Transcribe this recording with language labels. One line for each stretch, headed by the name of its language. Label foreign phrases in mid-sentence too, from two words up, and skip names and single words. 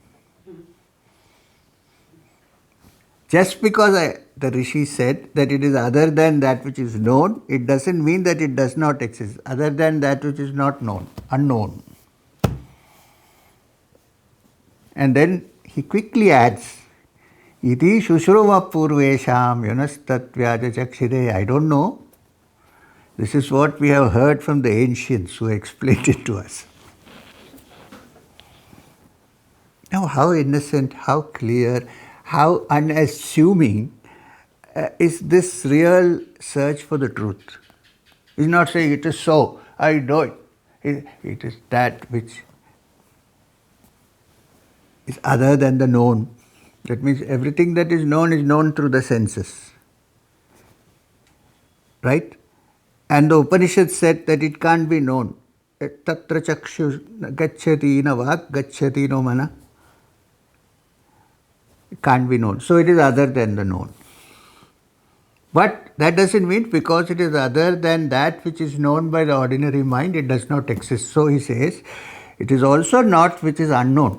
English: Just because the Rishi said that it is other than that which is known, it doesn't mean that it does not exist. Other than that which is not known, unknown. And then he quickly adds,
Sanskrit: Iti shushruma purvesham yunastat vyaja chakshire.
English: I don't know. This is what we have heard from the ancients who explained it to us. Now, how innocent, how clear, how unassuming is this real search for the truth? He's not saying it is so, I know it. It is that which is other than the known. That means everything that is known through the senses. Right? And the Upanishad said that it can't be known.
Sanskrit: Tatra chakshu gacchati na vak gacchati no mana.
English: It can't be known. So it is other than the known. But that doesn't mean because it is other than that which is known by the ordinary mind, it does not exist. So he says, it is also not which is unknown.